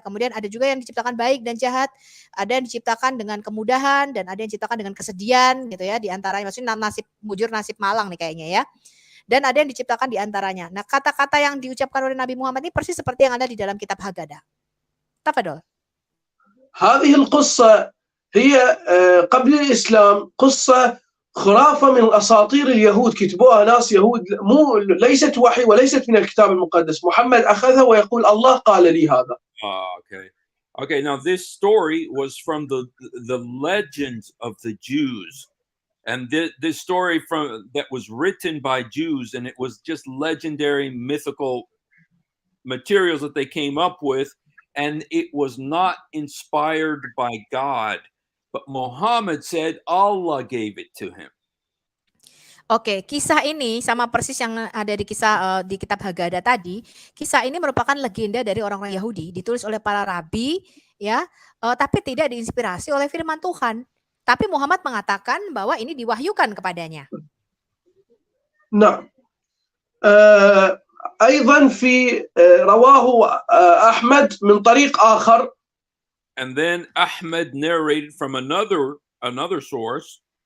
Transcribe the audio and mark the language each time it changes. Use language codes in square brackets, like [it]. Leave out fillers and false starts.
[id] Kemudian ada juga yang diciptakan baik dan jahat, ada yang diciptakan dengan kemudahan, dan ada yang diciptakan dengan kesedihan gitu ya. Di antaranya maksudnya nasib mujur, nasib malang nih kayaknya ya. Dan ada yang diciptakan di antaranya. Nah, kata-kata yang diucapkan oleh Nabi Muhammad ini persis seperti yang ada di dalam kitab Haggadah. [ar] Tafadhol. هذه القصة هي قبل الإسلام قصة خرافة من الأساطير اليهود، كتبوها ناس يهود، ليست وحي وليست من الكتاب المقدس. محمد أخذها ويقول الله قال لي هذا. [en] Okay, now this story was from the legends of the Jews. And this story that was written by Jews, and it was just legendary mythical materials that they came up with, and it was not inspired by God, but Muhammad said Allah gave it to him. [id] Oke, kisah ini sama persis yang ada di kisah di kitab Haggadah tadi. Kisah ini merupakan legenda dari orang-orang Yahudi, ditulis oleh para rabi, ya, tapi tidak diinspirasi oleh firman Tuhan. Tapi Muhammad mengatakan bahwa ini diwahyukan kepadanya. [ar] Nah, أيضا في رواه أحمد من طريق آخر. [en] And then Ahmad narrated from another source.